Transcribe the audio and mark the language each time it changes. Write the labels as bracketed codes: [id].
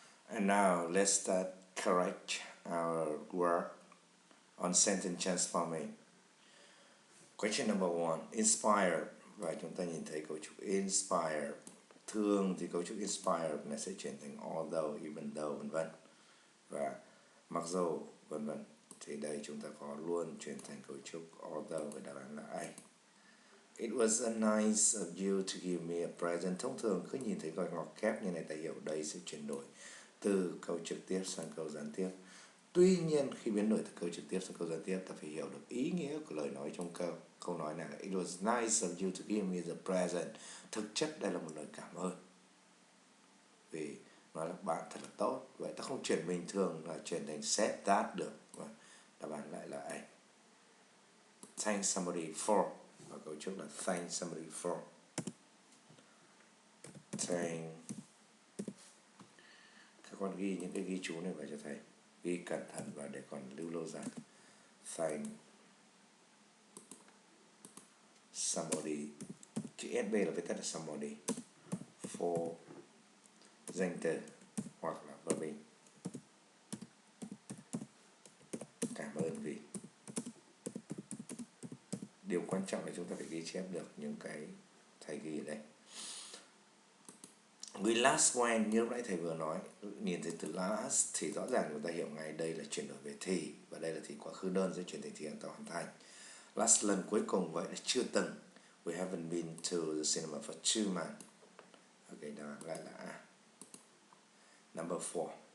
[en] And now let's start correct our work on sentence transforming. Question number 1, inspire. [vi] Và chúng ta nhìn thấy cấu trúc inspire. Thường thì cấu trúc inspire nó sẽ chuyển thành although, even though, vân vân. Và mặc dù, vân vân. Thì đây chúng ta có luôn chuyển thành cấu trúc although và đáp án là A. [en] It was a nice of you to give me a present. [vi] Thông thường cứ nhìn thấy gọi ngoặc kép như này ta hiểu đây sẽ chuyển đổi từ câu trực tiếp sang câu gián tiếp. Tuy nhiên khi biến đổi từ câu trực tiếp sang câu gián tiếp, ta phải hiểu được ý nghĩa của lời nói trong câu. Câu nói này là [en] it was nice of you to give me the present. [vi] Thực chất đây là một lời cảm ơn, vì nói là bạn thật là tốt. Vậy ta không chuyển bình thường là chuyển thành said that được. Và đáp án lại là A. [en] Thank somebody for. [vi] Và cấu trúc là [en] thank somebody for. Thank. [vi] Các con ghi những cái ghi chú này vào cho thầy. Ghi cẩn thận và để còn lưu lâu dài. [en] Thank somebody. [vi] Chữ SB là viết tắt là somebody. For danh từ hoặc là verb. Cảm ơn vì. Điều quan trọng là chúng ta phải ghi chép được những cái thầy ghi ở đây. [en] We last went, [vi] như lúc nãy thầy vừa nói, nhìn thấy từ last thì rõ ràng chúng ta hiểu ngay đây là chuyển đổi về thì, và đây là thì quá khứ đơn sẽ chuyển thành thì ta hoàn thành. Last lần cuối cùng vậy là chưa từng. [en] We haven't been to the cinema for 2 months. [vi] Ok, đó lại là A. [en] Number 4.